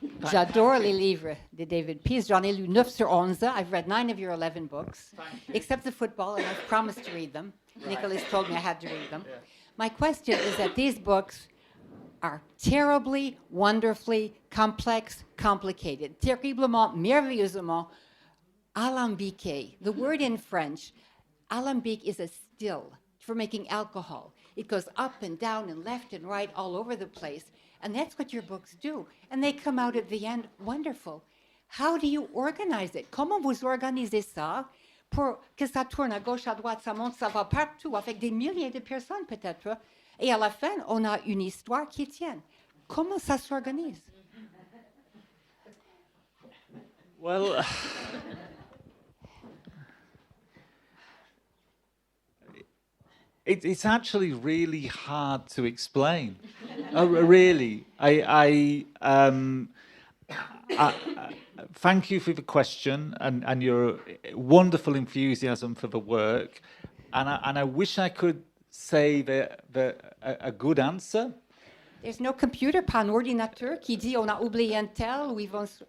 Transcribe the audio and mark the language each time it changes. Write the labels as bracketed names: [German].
[French] J'adore les livres de David Pease. J'en ai lu 9 sur 11. [English] I've read 9 of your 11 books, except the football, and I've promised to read them. Right. Nicholas told me I had to read them. Yeah. My question is that these books are terribly, wonderfully, complex, complicated, [French] terriblement, merveilleusement alambiqué. [English] The word in French, alambic, is a still for making alcohol. It goes up and down and left and right all over the place. And that's what your books do. And they come out at the end wonderful. How do you organize it? [French] Comment vous organisez ça pour que ça tourne à gauche, à droite, ça monte, ça va partout, avec des milliers de personnes peut-être. Et à la fin, on a une histoire qui tient. Comment ça s'organise? [English] Well, it's actually really hard to explain. Really, I thank you for the question and your wonderful enthusiasm for the work, and I wish I could say a good answer. There's no computer, [French] pas un ordinateur qui dit on a oublié un tel ou ils vont.